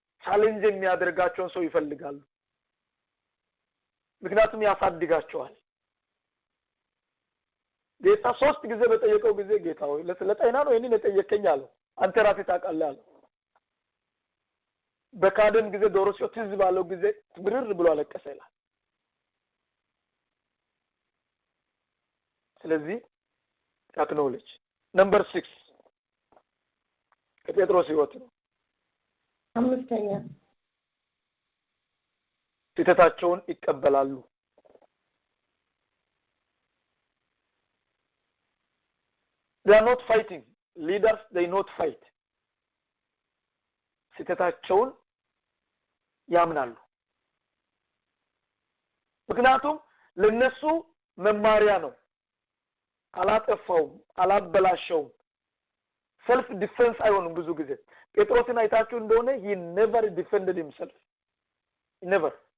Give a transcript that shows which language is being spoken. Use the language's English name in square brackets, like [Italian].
[Amharic] ቻሌንጅ የሚያደርጋቸውን ሰው ይፈልጋሉ፣ ምክንያቱም ያሳድጋቸዋል። ጌታ 3 ጊዜ በጠየቀው ጊዜ ጌታ ሆይ ለጤና ነው ይሄንን የጠየቀኝ አለው። አንተ ራስህ ታውቃለህ አለው። በካደን ጊዜ ዶሮ ሲወጥ ትዝ ባለው ጊዜ ብርር ብሎ አለቀሰ ይላል። ስለዚህ አክኖሌጅ ነምበር 6 ከጴጥሮስ ህይወት ነው። አምስተኛ ስህተታቸውን ይቀበላሉ። [English] they are not fighting. Leaders, they not fight. [Amharic] ስህተታቸውን ያምናሉ። ምክንያቱም ለነሱ መማሪያ ነው። አላጠፋውም፣ አላበላሸውም። self defense አይሆንም። ብዙ ጊዜ ጴጥሮስን አይታችሁ እንደሆነ [English] he never defended himself. never.